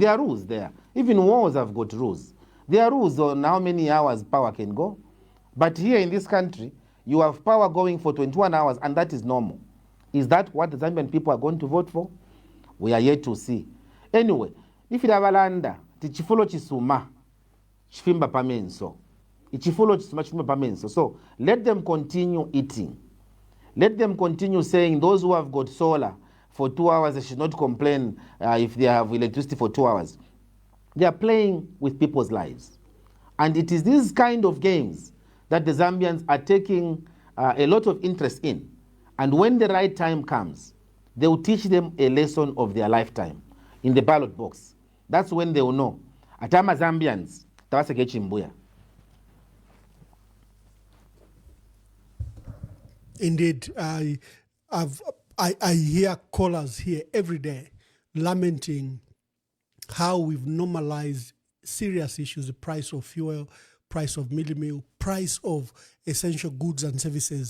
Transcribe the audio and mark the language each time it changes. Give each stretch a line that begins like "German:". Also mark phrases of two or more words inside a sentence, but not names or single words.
English: There are rules there. Even wars have got rules. There are rules on how many hours power can go. But here in this country, you have power going for 21 hours, and that is normal. Is that what the Zambian people are going to vote for? We are yet to see. Anyway, if you have a landa,
Bemba: tichifolo chisuma, chifimba pamenso. Ichifolo chisuma, chifimba pamenso.
English: So let them continue eating. Let them continue saying those who have got solar for 2 hours, they should not complain if they have electricity for 2 hours. They are playing with people's lives. And it is these kind of games that the Zambians are taking a lot of interest in. And when the right time comes, they will teach them a lesson of their lifetime in the ballot box. That's when they will know.
Bemba: Atama Zambians, tawaseke chimbuya.
English: Indeed, I hear callers here every day lamenting how we've normalized serious issues, the price of fuel, price of meal, price of essential goods and services.